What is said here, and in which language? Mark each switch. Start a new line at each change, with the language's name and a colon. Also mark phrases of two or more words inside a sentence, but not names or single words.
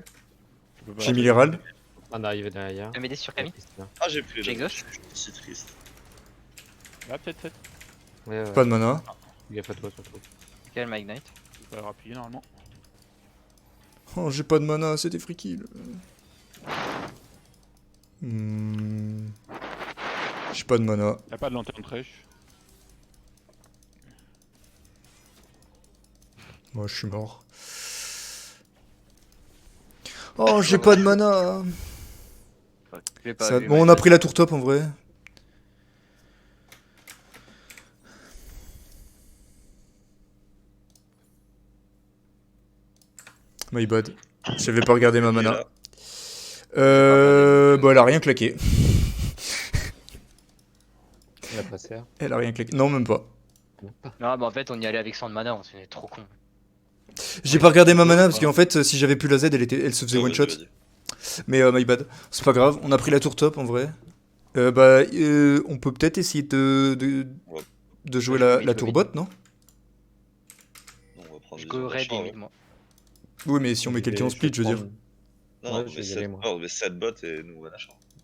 French: Je peux pas- J'ai mis les râles. On est arrivé derrière. MD sur Camille. Ah, j'ai pris J'ai le. exhaust. Je suis si triste. Ah, peut-être 7. Ouais, ouais. Pas de mana. Gaffe à toi surtout. Ok, elle m'a ignite. Je peux pas rappuyer normalement. Oh, j'ai pas de mana, c'était
English: free kill.
French: J'ai pas de mana. Y'a pas de lanterne trèche. Moi, je suis mort. Oh, j'ai pas de mana. Je l'ai pas Ça- vu, Bon, ouais. on a pris la tour top en vrai.
English: My bad.
French: J'avais pas regardé ma Ok, mana. là. Bah, elle a rien claqué. Il a pas serre. Elle a rien claqué. Non, même pas. Non, pas. Non, bah en fait, on y allait avec 100 de mana, on s'est trop con. J'ai pas regardé ma mana parce qu'en fait, si j'avais plus la Z, elle se faisait Oh, one vas-y, shot. vas-y. Mais
English: my bad.
French: C'est pas grave. On a pris la tour top en vrai. On peut peut-être essayer Ouais. de jouer Je go la mid, tour go bot, mid. non? Non, on va prendre Je des go ondes raid d'achat, et ouais. mid, moi. Oui, mais si on met quelqu'un en split, je veux dire. Non, Ouais, non, je mais vais y aller, 7 moi. on met 7 bots et nous on va l'achat.